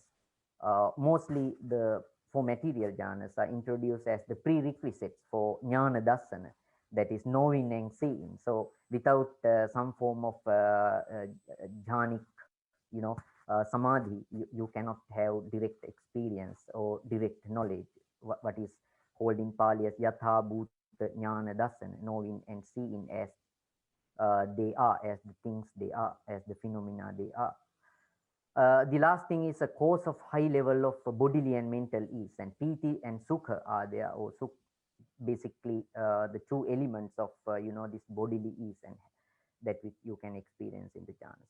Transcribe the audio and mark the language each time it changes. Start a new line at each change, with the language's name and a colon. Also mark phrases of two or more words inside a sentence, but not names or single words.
English: Mostly the four material jhanas are introduced as the prerequisites for
Pali: jnana dassana,
English: that is knowing and seeing. So without some form of jhanic, samadhi, you cannot have direct experience or direct knowledge, what is called in Pali as
Pali: yatha bhuta jnana dassana,
English: knowing and seeing as they are, as the things they are, as the phenomena they are. The last thing is a cause of high level of bodily and mental ease, and piti and sukha are there, or basically the two elements of this bodily ease and that which you can experience in the jhanas.